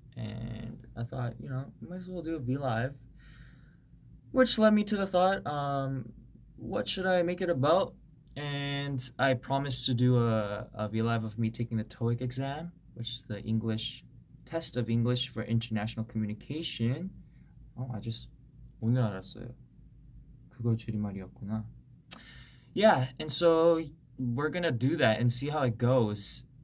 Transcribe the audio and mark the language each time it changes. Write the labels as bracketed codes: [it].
[en] And I thought, might as well do a V Live, which led me to the thought, what should I make it about? And I promised to do a V Live of me taking the TOEIC exam, which is the English test of English for international communication. [ko] I just 오늘 알았어요. 그거 줄임말이었구나. [en] Yeah, and so we're gonna do that and see how it goes.